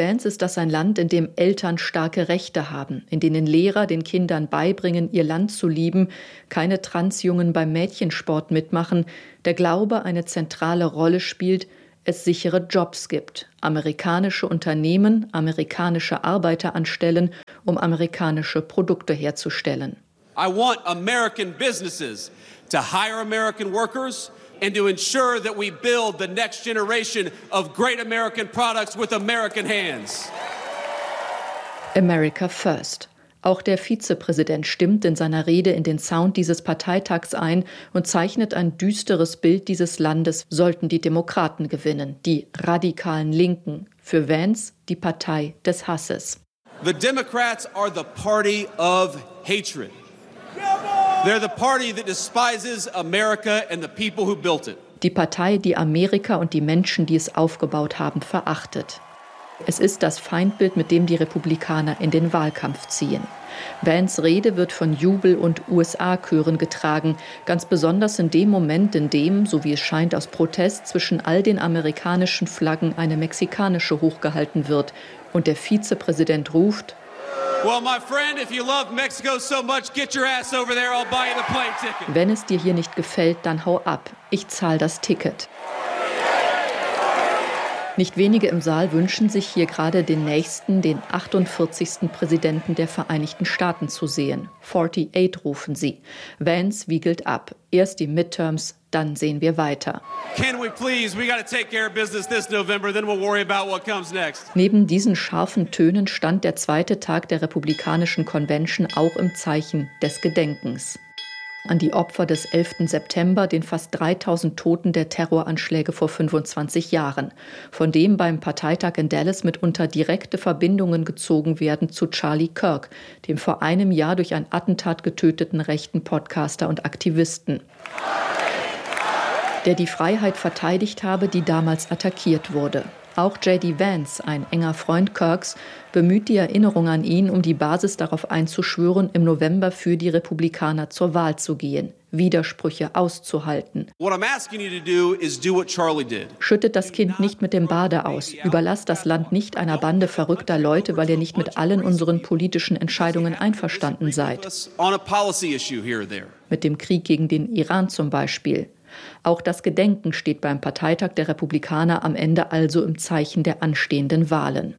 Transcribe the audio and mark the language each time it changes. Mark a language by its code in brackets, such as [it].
[de] Vance ist das ein Land, in dem Eltern starke Rechte haben, in denen Lehrer den Kindern beibringen, ihr Land zu lieben, keine Transjungen beim Mädchensport mitmachen, der Glaube eine zentrale Rolle spielt, es sichere Jobs gibt, amerikanische Unternehmen, amerikanische Arbeiter anstellen, um amerikanische Produkte herzustellen. [en] I want American businesses to hire American workers and to ensure that we build the next generation of great American products with American hands. America first. [de] Auch der Vizepräsident stimmt in seiner Rede in den Sound dieses Parteitags ein und zeichnet ein düsteres Bild dieses Landes, sollten die Demokraten gewinnen, die radikalen Linken. Für Vance die Partei des Hasses. [en] The Democrats are the party of hatred. They're the party that despises America and the people who built it. [de] Die Partei, die Amerika und die Menschen, die es aufgebaut haben, verachtet. Es ist das Feindbild, mit dem die Republikaner in den Wahlkampf ziehen. Vance' Rede wird von Jubel- und USA-Chören getragen, ganz besonders in dem Moment, in dem, so wie es scheint aus Protest, zwischen all den amerikanischen Flaggen eine mexikanische hochgehalten wird und der Vizepräsident ruft: [en] Well, my friend, if you love Mexico so much, get your ass over there, I'll buy you the plane ticket. [de] Wenn es dir hier nicht gefällt, dann hau ab, ich zahl das Ticket. Nicht wenige im Saal wünschen sich hier gerade den nächsten, den 48. Präsidenten der Vereinigten Staaten zu sehen. 48 rufen sie. Vance wiegelt ab. Erst die Midterms, dann sehen wir weiter. [en] Can we please? We gotta take care of business this November, then we'll worry about what comes next. [de] Neben diesen scharfen Tönen stand der zweite Tag der Republikanischen Convention auch im Zeichen des Gedenkens. An die Opfer des 11. September, den fast 3000 Toten der Terroranschläge vor 25 Jahren, von dem beim Parteitag in Dallas mitunter direkte Verbindungen gezogen werden zu Charlie Kirk, dem vor einem Jahr durch ein Attentat getöteten rechten Podcaster und Aktivisten, der die Freiheit verteidigt habe, die damals attackiert wurde. Auch J.D. Vance, ein enger Freund Kirks, bemüht die Erinnerung an ihn, um die Basis darauf einzuschwören, im November für die Republikaner zur Wahl zu gehen, Widersprüche auszuhalten. [en] What I'm asking you to do is do what Charlie did. [de] Schüttet das Kind nicht mit dem Bade aus. Überlasst das Land nicht einer Bande verrückter Leute, weil ihr nicht mit allen unseren politischen Entscheidungen einverstanden seid. Mit dem Krieg gegen den Iran zum Beispiel. Auch das Gedenken steht beim Parteitag der Republikaner am Ende also im Zeichen der anstehenden Wahlen.